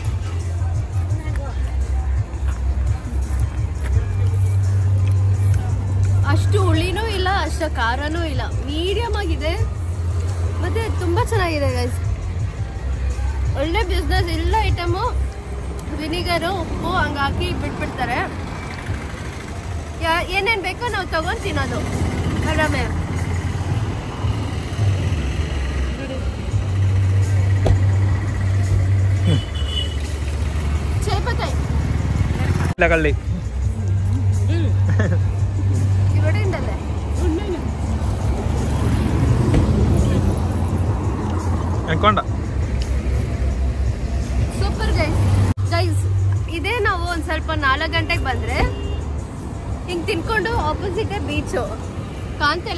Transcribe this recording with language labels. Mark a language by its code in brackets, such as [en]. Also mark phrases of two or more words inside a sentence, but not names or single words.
[kn] ಅಷ್ಟು ಹುಳಿನೂ ಇಲ್ಲ, ಅಷ್ಟು ಖಾರನೂ ಇಲ್ಲ, ಮೀಡಿಯಂ ಆಗಿದೆ. ಮತ್ತೆ ತುಂಬಾ ಚೆನ್ನಾಗಿದೆ ಗೈಸ್, ಒಳ್ಳೆ ಬಿಸ್ನೆಸ್. ಎಲ್ಲ ಐಟಮು ವಿನಿಗರು, ಉಪ್ಪು ಹಂಗೆ ಹಾಕಿ ಬಿಟ್ಬಿಡ್ತಾರೆ. ಏನೇನು ಬೇಕೋ ನಾವು ತಗೊಂಡು ತಿನ್ನೋದು ಆರಾಮೇ. [ml] ചേപ്പത്തായി കള്ളി ഇവിടെ ഉണ്ടല്ലേ? [en] super guys. [kn] ಇದೇ ನಾವು ಒಂದ್ ಸ್ವಲ್ಪ 4 ಗಂಟೆಗೆ ಬಂದ್ರೆ ಹಿಂಗ್ ತಿನ್ಕೊಂಡು [en] opposite beach [kn] ಕಾಣ್ತಿಲ್ಲ.